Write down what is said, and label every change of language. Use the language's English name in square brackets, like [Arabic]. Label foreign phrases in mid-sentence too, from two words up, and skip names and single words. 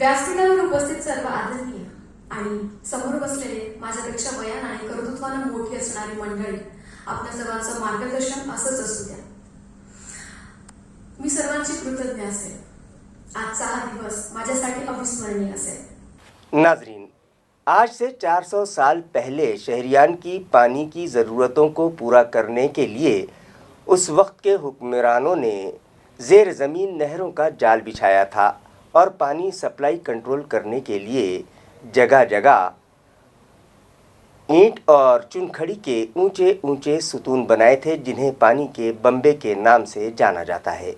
[Marathi] व्यासपीठावर उपस्थित सर्व आदरणीय आणि समोर बसलेले माझ्यापेक्षा वयाने आणि कर्तृत्वाने मोठी असणारी मंडळी, आपल्या सर्वांचं मार्गदर्शन असंच असू द्या। मी सर्वांची कृतज्ञ असेल। आजचा हा दिवस माझ्यासाठी अविस्मरणीय असेल। [Urdu] नाजरीन, آج سے 400 سال پہلے شہریان کی پانی کی ضرورتوں کو پورا کرنے کے لیے اس وقت کے حکمرانوں نے زیر زمین نہروں کا جال بچھایا تھا اور پانی [English] supply control [Urdu] کرنے کے لیے جگہ جگہ اینٹ اور چنکھڑی کے اونچے اونچے ستون بنائے تھے، جنہیں پانی کے بمبے کے نام سے جانا جاتا ہے۔